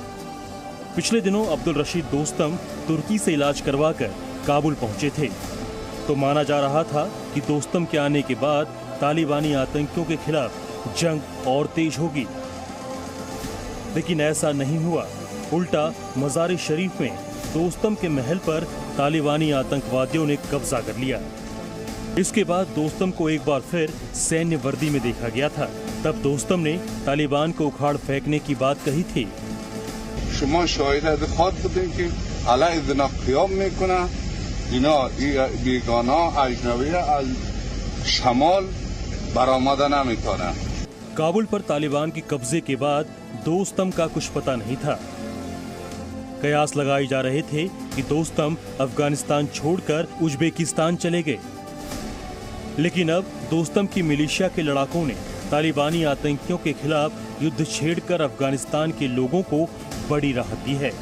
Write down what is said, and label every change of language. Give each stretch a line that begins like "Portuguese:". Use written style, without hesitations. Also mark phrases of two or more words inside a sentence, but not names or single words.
Hindi: पिछले दिनों अब्दुल रशीद दोस्तम तुर्की से इलाज करवाकर काबुल पहुंचे थे, तो माना जा रहा था कि दोस्तम के आने के बाद तालिबानी आतंकियों के खिलाफ जंग और तेज होगी, लेकिन ऐसा नहीं हुआ। उल्टा मज़ार शरीफ में दोस्तम के महल पर तालिबानी आतंकवादियों ने कब्जा कर लिया। इसके बाद दोस्तम को एक बार फिर सैन्य वर्दी में देखा गया था। तब दोस्तम ने तालिबान को उखाड़ फेंकने की बात कही थी।
Persian: شما شاهد خود بودین که علیه زنا قیام میکنه، اینا بیگانا اجنبی از شمال برآمده نمیکنه।
Hindi: काबुल पर तालिबान के कब्जे के बाद दोस्तम का कुछ पता नहीं था। कयास लगाए जा रहे थे कि दोस्तम अफगानिस्तान छोड़कर उज्बेकिस्तान चले गए, लेकिन अब दोस्तम की मिलिशिया के लड़ाकों ने तालिबानी आतंकियों के खिलाफ युद्ध छेड़कर अफगानिस्तान के लोगों को बड़ी राहत दी है।